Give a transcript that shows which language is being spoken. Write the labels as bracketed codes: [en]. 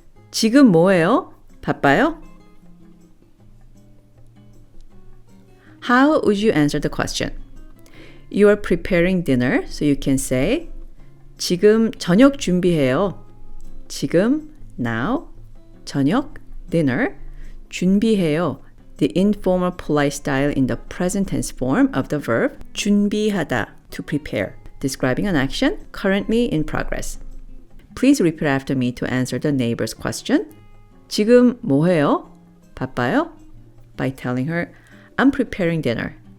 [ko] 지금 뭐 해요? 바빠요? [en] How would you answer the question? You are preparing dinner, so you can say [ko] 지금 저녁 준비해요. 지금, now, 저녁, dinner, 준비해요. [en] The informal polite style in the present tense form of the verb 준비하다, to prepare, describing an action currently in progress. Please repeat after me to answer the neighbor's question. [ko] 지금 뭐 해요? 바빠요? [en] By telling her, I'm preparing dinner.